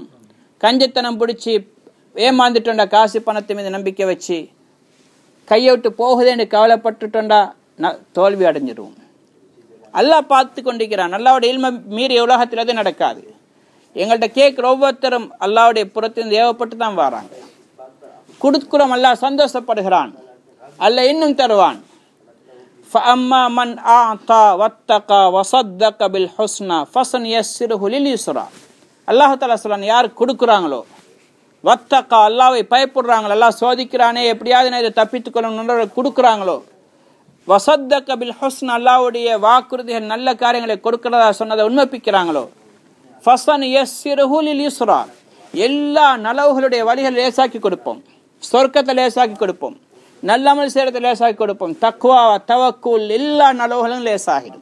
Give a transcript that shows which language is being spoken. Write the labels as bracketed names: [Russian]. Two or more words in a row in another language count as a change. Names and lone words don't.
[Tamil] கஞ்சத்தனம் பிடிச்சி ஏமாந்துட்டோண்டா, காசு பணத்தை மீது நம்பிக்கை வச்சு கையை விட்டு போகுதேன்னு கவலைப்பட்டுட்டோண்டா தோல்வி அடைஞ்சிடுவோம். அல்லாஹ் பார்த்து கொண்டிருக்கிறான். அல்லாஹ்வுடைய இல்மை மீறி உலகத்தில் அது நடக்காது. எங்கள்கிட்ட கேட்குற ஒவ்வொருத்தரும் அல்லாஹ்வுடைய புறத்திலிருந்து ஏவப்பட்டு தான் வராங்க. கொடுக்குறோம், அல்லாஹ் சந்தோஷப்படுகிறான், அல்லாஹ் இன்னும் தருவான். [Arabic] فَأَمَّا مَنْ أَعْطَى وَاتَّقَى وَصَدَّقَ بِالْحُسْنَى فَسَنُيَسِّرُهُ لِلْيُسْرَى. [Tamil] அல்லாஹ் தஆலா சொல்றான், யார் கொடுக்குறாங்களோ, வத்தக்கா அல்லாஹ்வை பயப்படுறாங்களோ, அல்லாஹ் சோதிக்கிறானே எப்படியாவது நான் இதை தப்பித்துக் கொள்ளணும்னு கொடுக்குறாங்களோ, [Arabic] وصدق بالحسنى [Tamil] அல்லாஹ்வுடைய வாக்குறுதிகள் நல்ல காரியங்களை கொடுக்கிறதா சொன்னதை உண்மைப்பிக்கிறாங்களோ, [Arabic] فسنيسره لليسرى [Tamil] எல்லா நலவுகளுடைய வழிகள் லேசாக்கி கொடுப்போம், சொர்க்கத்தை லேசாக்கி கொடுப்போம், நல்ல அமல் செய்யறதை லேசாக்கி கொடுப்போம், தக்வா தவக்குல் எல்லா நலவுகளும் லேசாகிடும்.